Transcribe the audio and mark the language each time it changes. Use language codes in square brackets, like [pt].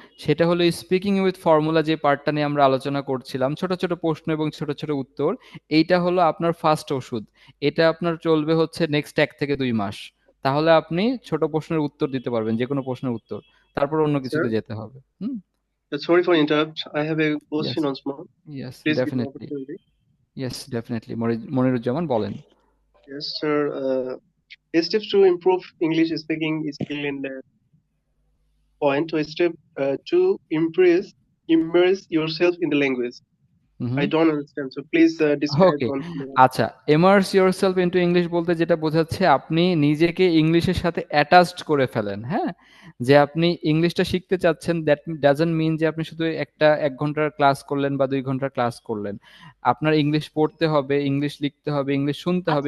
[bn] সেটা হলো speaking with formula, যে পার্টটা নিয়ে আমরা আলোচনা করছিলাম, ছোট ছোট প্রশ্ন এবং ছোট ছোট উত্তর। এইটা হলো আপনার ফার্স্ট ওষুধ। এটা আপনার চলবে হচ্ছে নেক্সট 1 থেকে 2 মাস। তাহলে আপনি ছোট প্রশ্নের উত্তর দিতে পারবেন, যে কোনো প্রশ্নের উত্তর। তারপর অন্য কিছুতে যেতে হবে। [en] Sorry for interrupt. I have a question once more. Yes, Please give me definitely. opportunity. Yes, definitely. Moniruzzaman বলেন। Yes, sir. Steps to improve English speaking skill in the point. To step to immerse yourself in the language. I don't understand. So please describe okay, once more. [bn] আচ্ছা, immerse yourself into English বলতে যেটা বোঝাচ্ছে আপনি নিজেকে ইংলিশের সাথে attached করে ফেলেন, হ্যাঁ, যে আপনি ইংলিশটা শিখতে চাচ্ছেন, [en] that doesn't mean [bn] যে আপনি শুধু একটা 1 ঘন্টার ক্লাস করলেন বা 2 ঘন্টার ক্লাস করলেন। আপনার ইংলিশ পড়তে হবে, ইংলিশ লিখতে হবে, ইংলিশ শুনতে হবে,